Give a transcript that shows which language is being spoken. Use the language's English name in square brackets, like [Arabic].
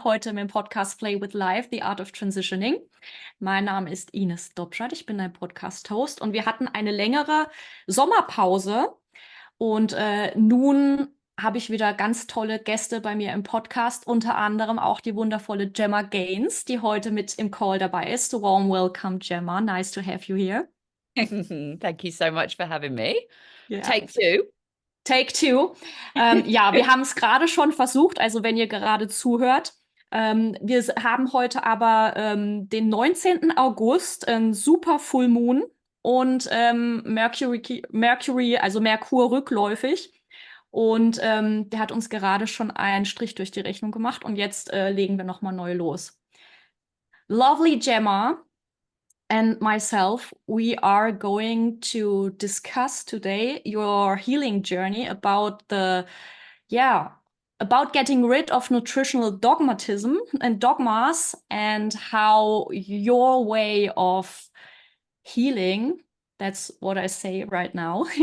[German] Heute mit dem Podcast Play with Life, The Art of Transitioning. Mein Name ist Ines Dobschat, ich bin dein Podcast-Host und wir hatten eine längere Sommerpause und nun habe ich wieder ganz tolle Gäste bei mir im Podcast, unter anderem auch die wundervolle Gemma Gains, die heute mit im Call dabei ist. [English] Warm welcome, Gemma. Nice to have you here. Thank you so much for having me. Yeah. Take two. Take two. [German] Ja, wir haben es gerade schon versucht, also wenn ihr gerade zuhört. Wir haben heute aber den 19. August, ein super Full Moon und Mercury, also Merkur rückläufig. Und der hat uns gerade schon einen Strich durch die Rechnung gemacht und jetzt legen wir nochmal neu los. [English] Lovely Gemma and myself, we are going to discuss today your healing journey about about getting rid of nutritional dogmatism and dogmas and how your way of healing, that's what I say right now.